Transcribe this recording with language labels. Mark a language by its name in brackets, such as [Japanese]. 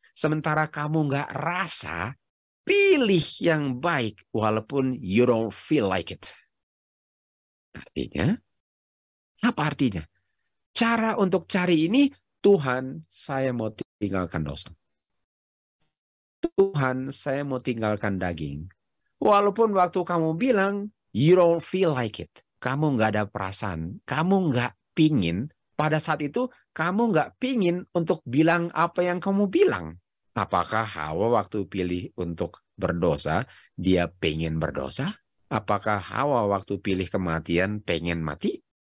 [Indonesian] Sementara kamu nggak rasa, pilih yang baik walaupun [English] you don't feel like it. [Indonesian] Artinya, apa artinya? Cara untuk cari ini, Tuhan, saya mau tinggalkan dosa. Tuhan, saya mau tinggalkan daging. Walaupun waktu kamu bilang, [English] you don't feel like it. [Indonesian] Kamu nggak ada perasaan. Kamu nggak pingin. Pada saat itu, kamu nggak pingin untuk bilang apa yang kamu bilang. Apakah Hawa waktu pilih untuk berdosa, dia pengen berdosa? Apakah Hawa waktu pilih kematian, pengen mati?